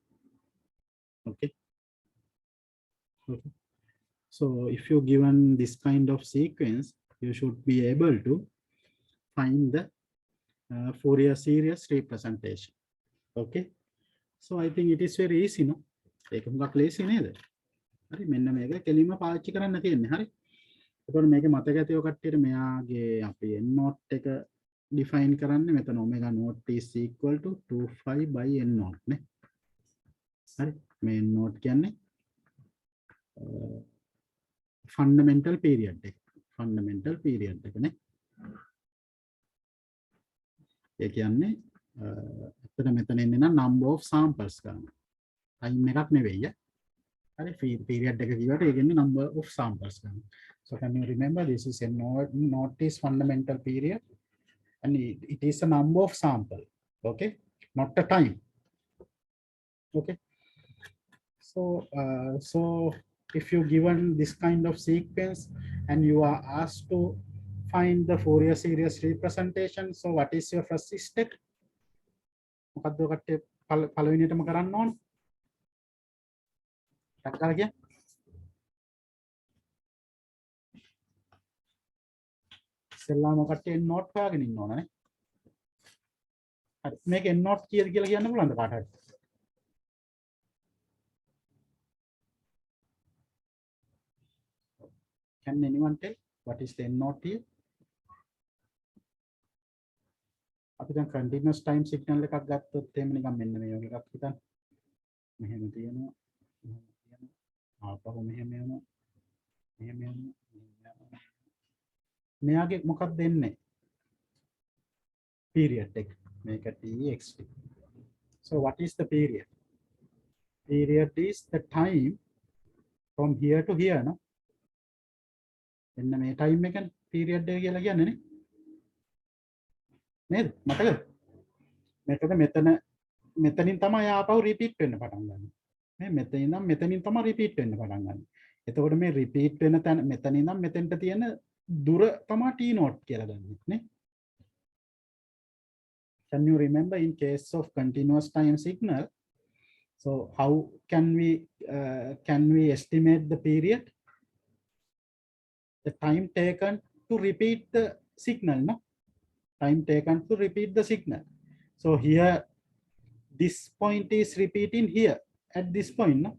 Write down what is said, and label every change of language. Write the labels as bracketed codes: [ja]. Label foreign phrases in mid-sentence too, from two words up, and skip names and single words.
[en] Okay. Okay. So if you're given this kind of sequence, you should be able to find the Fourier series representation. Okay. So I think it is very easy, no? [si] ඒක හුඟක් ලේසි නේද? හරි, මෙන්න මේක කෙලින්ම පාවිච්චි කරන්න තියෙන්නේ. හරි. එතකොට මේක මතක ඇති ඔය කට්ටියට මෙයාගේ අපි [en] n naught [si] එක define කරන්නේ මෙතන [en] omega naught is equal to 2 by n naught [si] නේ. හරි. මේ [en] n naught [si] කියන්නේ [en] fundamental period [si] එක. [en] fundamental period [si] එක නේ. ඒ කියන්නේ ඇත්තට මෙතන එන්නේ නම් [en] number of samples [si] ගන්න. time එකක් නෙවෙයි. හරි, period එක කියවට ඒ කියන්නේ [en] number of samples [si] ගන්න. [en] So can you remember this is n naught is fundamental period and it is a number of sample. Okay, not a time. Okay. So if you given this kind of sequence and you are asked to find the Fourier series representation, so what is your first step? [si] මොකද්ද ඔකට පළවෙනියටම කරන්න ඕන? ටක් කරලා කියන්න. ඉස්සෙල්ලාම ඔකට [en] n not [si] හොයාගෙන ඉන්න ඕන නේ. හරි. මේක [en] n not [si] කීයද කියලා කියන්න පුළුවන්ද කාට හරි? [en] Can anyone tell what is the n not here? [si] අපි දැන් [en] continuous time signal [si] එකක් ගත්තොත් එහෙම නිකන් මෙන්න මේ වගේ එකක් හිතන්න. මෙහෙම තියෙනවා. ආපහු මෙහෙම යනවා. මෙහෙම යනවා. මෙයාගේ මොකක්ද දෙන්නේ? period එක. මේක txt. [en] So what is the period? Period is the time from here to here, no? [si] එන්න මේ time එකනේ period එක කියලා කියන්නේ නේ. නේද? මතකද? මේකද මෙතනින් තමයි ආපහු repeat වෙන්න පටන් ගන්න. මේ මෙතනින් ඉඳන් මෙතනින් තමයි repeat වෙන්න පටන් ගන්න. එතකොට මේ repeat වෙන තැන මෙතනින් ඉඳන් මෙතෙන්ට තියෙන දුර තමයි t naught කියලා ගන්නෙ නේ. [en] Can you remember in case of continuous time signal, so how can we estimate the period? The time taken to repeat the signal, no? Time taken to repeat the signal. So here, this point is repeating here at this point, no?